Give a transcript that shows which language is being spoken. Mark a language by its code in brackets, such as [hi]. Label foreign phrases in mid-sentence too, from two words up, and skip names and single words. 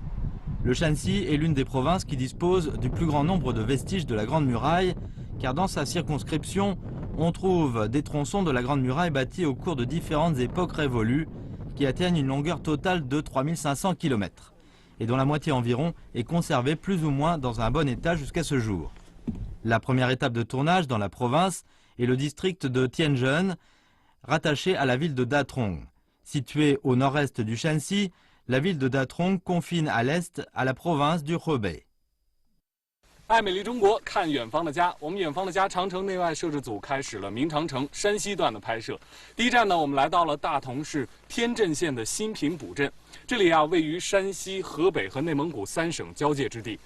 [fr] Le Shanxi est l'une des provinces qui dispose du plus grand nombre de vestiges de la Grande Muraille, car dans sa circonscription, on trouve des tronçons de la Grande Muraille bâtis au cours de différentes époques révolues, qui atteignent une longueur totale de 3500 km, et dont la moitié environ est conservée plus ou moins dans un bon état jusqu'à ce jour. La première étape de tournage dans la province est le district de Tianzhen, rattaché à la ville de Datong. Située au nord-est du Shanxi, la ville de Datong confine à l'est à la province du Hebei. [zh] 爱美丽中国，看远方的家。我们远方的家长城内外摄制组开始了明长城山西段的拍摄。第一站呢，我们来到了大同市天镇县的新平堡镇。这里啊，位于山西、河北和内蒙古3省交界之地。